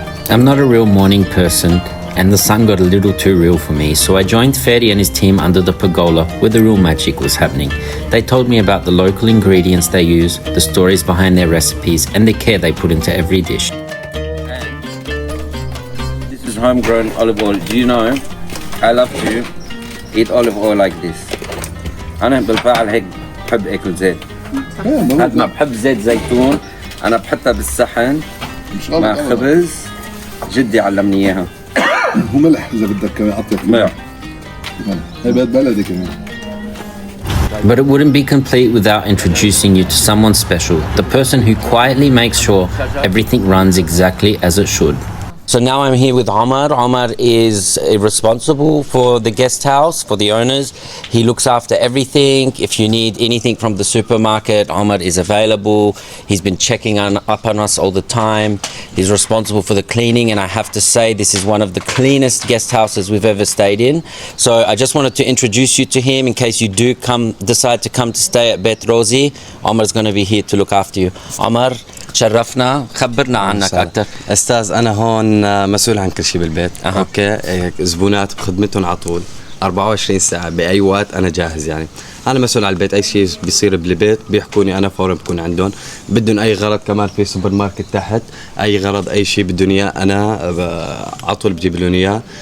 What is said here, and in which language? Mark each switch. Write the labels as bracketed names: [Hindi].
[English] I'm not a real morning person, and the sun got a little too real for me, so I joined Fedi and his team under the pergola where the real magic was happening. They told me about the local ingredients they use, the stories behind their recipes, and the care they put into every dish. This is homegrown olive oil. Do you know, I love to eat olive oil like this. [Arabic] أنا بالفعل هيك بحب أكل زيت. قد ما بحب زيت زيتون أنا بحطها بالصحن مع خبز. جدي علمني اياها. وملح اذا بدك كمان قطع ملح. هي بيت بلدي كمان. [English] But it wouldn't be complete without introducing you to someone special, the person who quietly makes sure everything runs exactly as it should. So now I'm here with Omar. Omar is responsible for the guest house, for the owners. He looks after everything. If you need anything from the supermarket, Omar is available. He's been checking up on us all the time. He's responsible for the cleaning, and I have to say this is one of the cleanest guest houses we've ever stayed in. So I just wanted to introduce you to him in case you do decide to come to stay at Beit Rosi. Omar is going to be here to look after you. Omar, [Arabic] تشرفنا. خبرنا عنك أكتر. أستاذ أنا هون مسؤول عن كل شيء بالبيت. أوكي زبونات بخدمتهم على طول. 24 ساعة بأي وقت أنا جاهز. يعني أنا مسؤول على البيت، أي شيء بيصير بالبيت بيحكوني أنا فورا بكون عندهم. بدهم أي غرض كمان في سوبر ماركت تحت، أي غرض أي شيء بدهم إياه أنا على طول بجيب لهم إياه.